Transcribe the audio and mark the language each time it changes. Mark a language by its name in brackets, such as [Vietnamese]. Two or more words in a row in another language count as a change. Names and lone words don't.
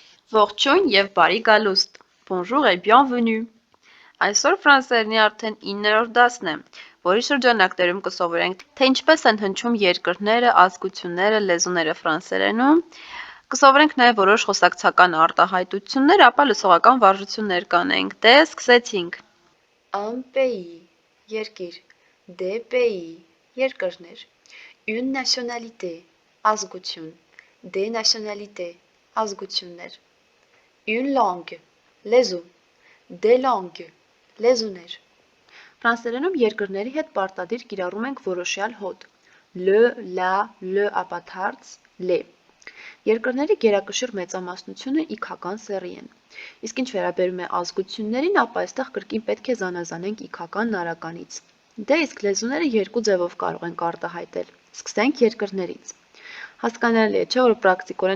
[Armenian] Ողջույն եւ բարի գալուստ։ [French] Bonjour et bienvenue։ [Armenian] Այսօր ֆրանսերենի արդեն 9-րդ դասն է, որի շրջանակներում կսովորենք, թե ինչպես են հնչում երկրները, ազգությունները, լեզուները ֆրանսերենում։ Կսովորենք նաև որոշ խոսակցական արտահայտություններ, ապա լսողական վարժություններ կանենք։ Դե սկսեցինք։ [French] Un pays, երկիր, des pays, երկրներ, une nationalité, ազգություն, des nationalités, ազգություններ, une langue, լեզու, des langues, [Armenian] լեզուներ։ Ֆրանսերենում երկրների հետ պարտադիր կիրառում ենք որոշյալ հոդ. [French] le, la, le [Armenian] ապաթարց, le։ Երկրների գերակշիռ մեծամասնությունը իքական սեռի են։ Իսկ ինչ վերաբերում է ազգություններին, ապա այստեղ կրկին պետք է զանազանենք իքական նարականից։ Դե իսկ լեզուները երկու ձևով կարող ենք արտահայտել։ Սկսենք երկրներից։ Հասկանալի է, չէ՞ որ պրակտիկորեն